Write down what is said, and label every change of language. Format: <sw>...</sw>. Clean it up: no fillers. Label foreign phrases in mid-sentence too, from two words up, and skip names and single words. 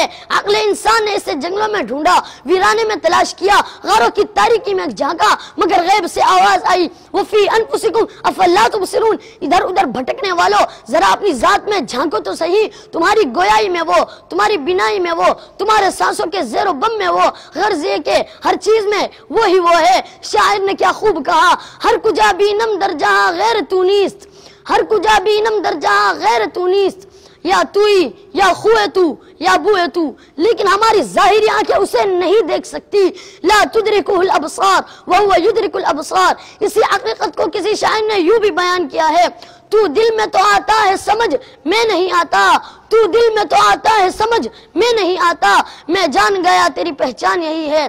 <ur>عقل انسان نے اسے جنگلوں میں ڈھونڈا، ویرانے میں تلاش کیا، غاروں کی تاریکی میں جھانکا، مگر غیب سے آواز آئی</ur> <ar>وفی انفسکم افلا تبصرون،</ar> <ur>ادھر ادھر بھٹکنے والو ذرا اپنی ذات میں جھانکو تو صحیح، تمہاری گویائی میں وہ، تمہاری بینائی میں وہ، تمہارے سانسوں کے زیر و بم میں وہ۔ غرض یہ کہ ہر چیز میں وہی وہ ہے۔ شاعر نے کیا خوب کہا،</ur> <fa>ہر کجا بینم در جہاں غیر تو نیست، ہر کجا بینم در جہاں غیر تو نیست، یا توئی یا خوے تو یا ابو ہے تو،</fa> <ur>لیکن ہماری ظاہری آنکھیں اسے نہیں دیکھ سکتی.</ur> <ar>لا تدرکہ الابصار وہو یدرک الابصار.</ar> <ur>اسی حقیقت کو کسی شاعر نے یوں بھی بیان کیا ہے: تو دل میں تو آتا ہے سمجھ میں نہیں آتا، تو دل میں تو آتا ہے سمجھ میں نہیں آتا، میں جان گیا تیری پہچان یہی ہے.</ur>